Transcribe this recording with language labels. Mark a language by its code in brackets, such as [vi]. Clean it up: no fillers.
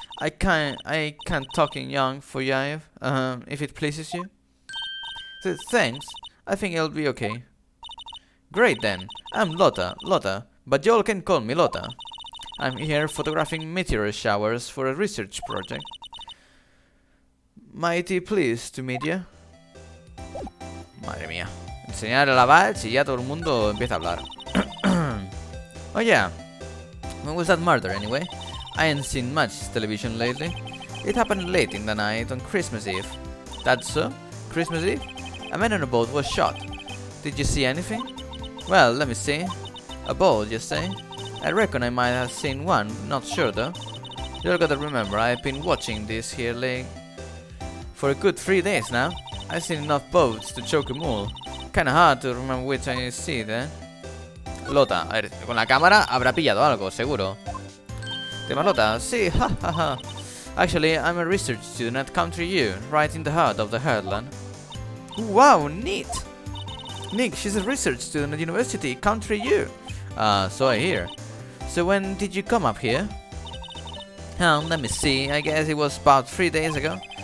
[en] I can't talk in young for Yive, if it pleases you. So, thanks. I think it'll be okay. Great then. I'm Lotta, but y'all can call me Lotta. I'm here photographing meteor showers for a research project. Mighty pleased to meet you. [es] Madre mía. Enseñar a la Badge y ya todo el mundo empieza a hablar. [en] Oh yeah. When was that murder anyway? I ain't seen much television lately. It happened late in the night on Christmas Eve. That's so? Christmas Eve? A man on a boat was shot. Did you see anything? Well, let me see. A boat, you say? I reckon I might have seen one, not sure though. You gotta remember, I've been watching this here lake for a good 3 days now. I've seen enough boats to choke 'em all. Kinda hard to remember which I see then. [es] Lota, a ver, con la cámara habrá pillado algo, seguro. ¿Te llamas Lota? Sí, ja. [en] Actually, I'm a research student at Country U, right in the heart of the heartland. Wow, neat! Nick, she's a research student at University, Country U. So I hear. So when did you come up here? Let me see, I guess it was about 3 days ago.